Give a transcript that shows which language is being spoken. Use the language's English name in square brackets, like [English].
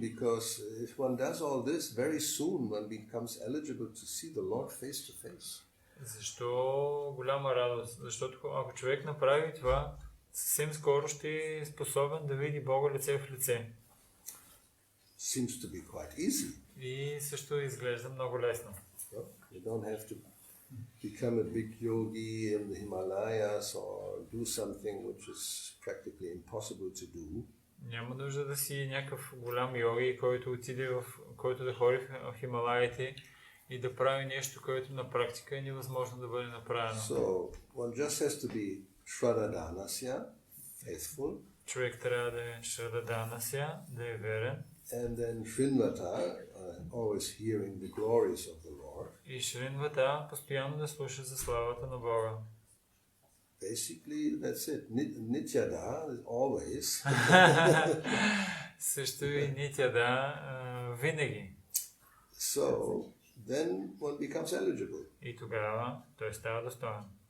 [English] Because if one does all this, very soon one becomes eligible to see the Lord face to face. [Bulgarian] Защо голяма радост? Защото ако човек направи това, съвсем скоро ще е способен да види Бога лице в лице. [English] Seems to be quite easy. [Bulgarian] И също изглежда много лесно. [English] You don't have to become a big yogi in the Himalayas or do something which is practically impossible to do. [Bulgarian] Няма нужда да си някакъв голям йоги, който да ходи в Хималаите и да прави нещо, което на практика е невъзможно да бъде направено. [English] So one just has to be shradadhanasya, faithful. [Bulgarian] Човек трябва да е шрададанасya, да е верен. [English] And then Shrinvata, always hearing the glories of the Lord. [Bulgarian] И Шринвата постоянно да слуша за славата на Бога. [English] Basically, that's it. Nityada is always. [Bulgarian] Също и Нитяда винаги. [English] So then one becomes eligible. [Bulgarian] И тогава той става достоен.